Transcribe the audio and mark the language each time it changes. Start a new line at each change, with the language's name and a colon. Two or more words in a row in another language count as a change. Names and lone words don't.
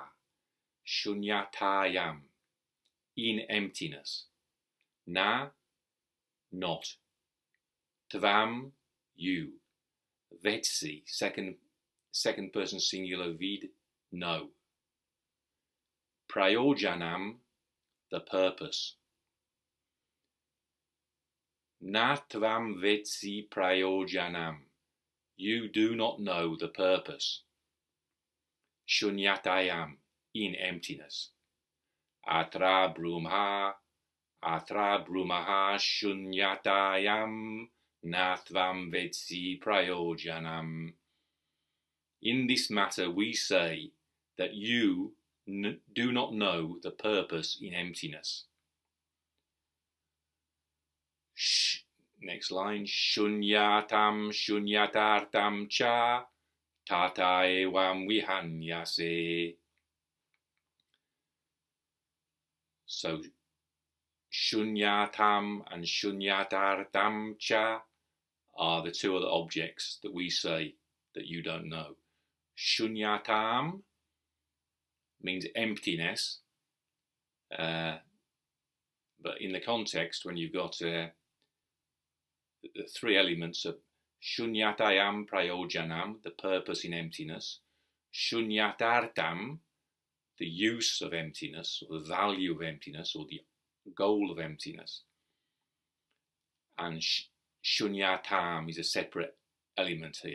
English: śūnyatāyāṃ. In emptiness. Na, not. Tvaṃ, you. Vetsi, second person singular vid, no. Prayojanam, the purpose.
Sanskrit: Na tvaṃ vetsi prayojanam.
English: You do not know the purpose. śūnyatāyāṃ, in emptiness.
Sanskrit: Atra brūmaḥ śūnyatāyāṃ na tvaṃ vetsi prayojanam.
English: In this matter we say that you do not know the purpose in emptiness. Next line.
Sanskrit: śūnyatāṃ śūnyatārthaṃ ca tata evaṃ vihanyase.
English: So śūnyatāṃ and
Sanskrit: śūnyatārthaṃ ca
English: are the two other objects that we say that you don't know. śūnyatāṃ means emptiness, but in the context when you've got the three elements of
Sanskrit: śūnyatāyāṃ prayojanam,
English: the purpose in emptiness, śūnyatārthaṃ, the use of emptiness, or the value of emptiness, or the goal of emptiness, and śūnyatāṃ is a separate element here.